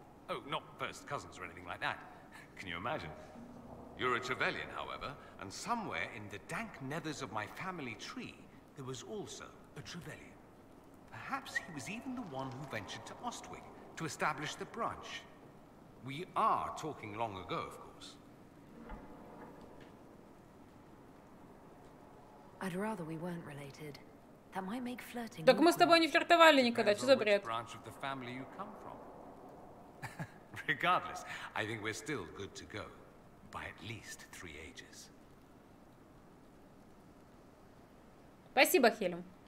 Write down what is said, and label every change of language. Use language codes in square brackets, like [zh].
[en] Oh, not first cousins or anything like that. Can you imagine? You're a Trevelyan, however, and somewhere in the dank nethers of my family tree, there was also a Trevelyan. Perhaps he was even the one who ventured to Ostwick to establish the branch. We are talking long ago, of course. I'd rather we weren't related. That might make flirting. [ru] Так мы с тобой не флиртовали никогда, что за бред? [en] Branch of the family you come from. Regardless, I think we're still good to go. By at least 3 ages. [ru] Спасибо, Хелем.